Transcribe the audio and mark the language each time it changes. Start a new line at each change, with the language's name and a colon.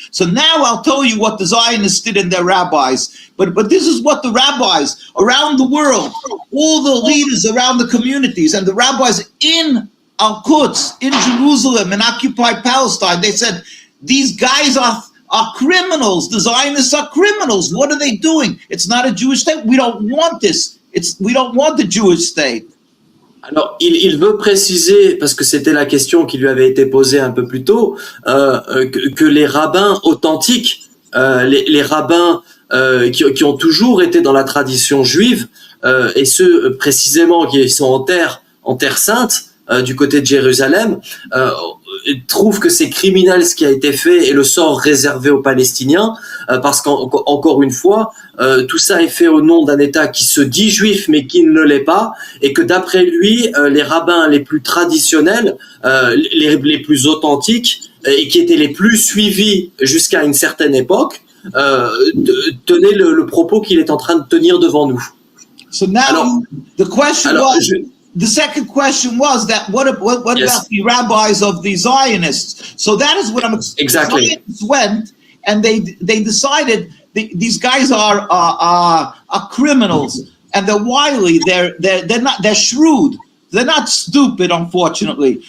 English: So now I'll tell you what the Zionists did in their rabbis. But this is what the rabbis around the world, all the leaders around the communities and the rabbis in Al-Quds, in Jerusalem, in occupied Palestine, they said, these guys are criminals. The Zionists are criminals. What are they doing? It's not a Jewish state. We don't want this. We don't want the Jewish state.
French: Alors, il veut préciser, parce que c'était la question qui lui avait été posée un peu plus tôt, que les rabbins authentiques, les rabbins qui ont toujours été dans la tradition juive, et ceux précisément qui sont en terre sainte, du côté de Jérusalem, trouve que c'est criminel ce qui a été fait et le sort réservé aux Palestiniens, parce qu'encore une fois, tout ça est fait au nom d'un État qui se dit juif mais qui ne l'est pas, et que d'après lui, les rabbins les plus traditionnels, les plus authentiques, et qui étaient les plus suivis jusqu'à une certaine époque, tenaient le propos qu'il est en train de tenir devant nous.
English: So now, the question was... The second question was that what Yes. about the rabbis of the Zionists? So that is what I'm Exactly. Zionists went and they decided these guys are criminals and they're wily. They're shrewd. They're not stupid, unfortunately.